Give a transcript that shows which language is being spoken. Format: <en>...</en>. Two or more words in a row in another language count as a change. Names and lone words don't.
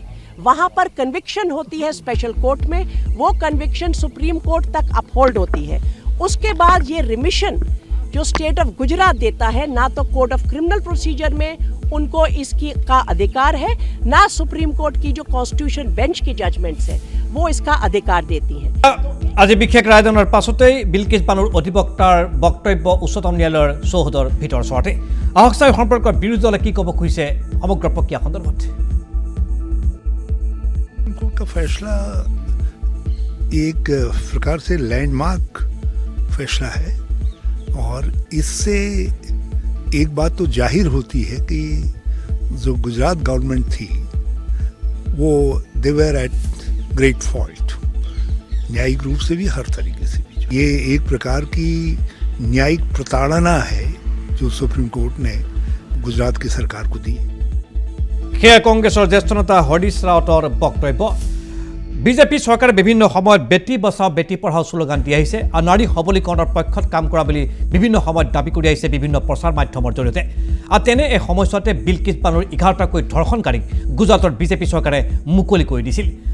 <hi>वहाँ पर कन्विक्शन होती है</hi> <en>special court</en> <hi>में, वो कन्विक्शन सुप्रीम कोर्ट तक अपहोल्ड होती है। उसके बाद ये रिमिशन जो स्टेट ऑफ गुजरात देता है, ना तो कोड ऑफ क्रिमिनल प्रोसीजर में उनको इसकी का अधिकार है, ना सुप्रीम कोर्ट की जो</hi> <en>constitution bench</en> <hi>की जजमेंट्स है वो इसका अधिकार देती है।</hi> <as>আজি বিশেষ ৰায়দানৰ পাছতেই বিলকিছ বানুৰ অধিবক্তাৰ বক্তব্য উচ্চতম ন্যায়ালয়ৰ চৌহদৰ ভিতৰ চৰতে। আহক চাই সম্পৰ্কত বিৰোধী দলে কি ক'ব খুজিছে সমগ্ৰ প্ৰক্ৰিয়া সন্দৰ্ভত।</as> <hi>कोर्ट का फैसला एक प्रकार से लैंडमार्क फैसला है और इससे एक बात तो जाहिर होती है कि जो गुजरात गवर्नमेंट थी वो</hi> <en>they were at great fault,</en> <hi>न्यायिक रूप से भी हर तरीके से भी। ये एक प्रकार की न्यायिक प्रताड़ना है जो सुप्रीम कोर्ट ने गुजरात की सरकार को दी।</hi> <as>সেয়া কংগ্ৰেছৰ জ্যেষ্ঠ নেতা হৰিশ ৰাৱতৰ বক্তব্য। বিজেপি চৰকাৰে বিভিন্ন সময়ত</as> <hi>बेटी बचाओ बेटी पढ़ाओ</hi> <as>শ্লোগান দি আহিছে আৰু নাৰী সবলীকৰণৰ পক্ষত কাম কৰা বুলি বিভিন্ন সময়ত দাবী কৰি আহিছে বিভিন্ন প্ৰচাৰ মাধ্যমৰ জৰিয়তে। আৰু তেনে এই সময়ছোৱাতে বিলকিছ বানুৰ 11টাকৈ ধৰ্ষণকাৰীক গুজৰাটৰ বিজেপি চৰকাৰে মুকলি কৰি দিছিল।</as>